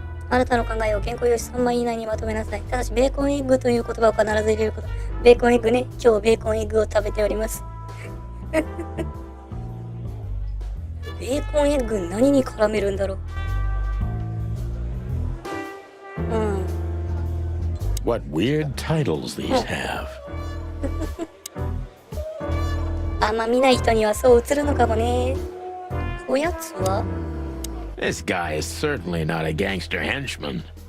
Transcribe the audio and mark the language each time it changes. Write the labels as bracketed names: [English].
[Japanese] あなたの考えを原稿用紙3枚以内にまとめなさい。ただし、ベーコンエッグという言葉を必ず入れること。ベーコンエッグね。今日ベーコンエッグを食べております。ベーコンエッグ何に絡めるんだろう。 [English] What weird titles these have. [Japanese] あんま見ない人にはそう映るのかもね。おやつは [English] This guy is certainly not a gangster henchman.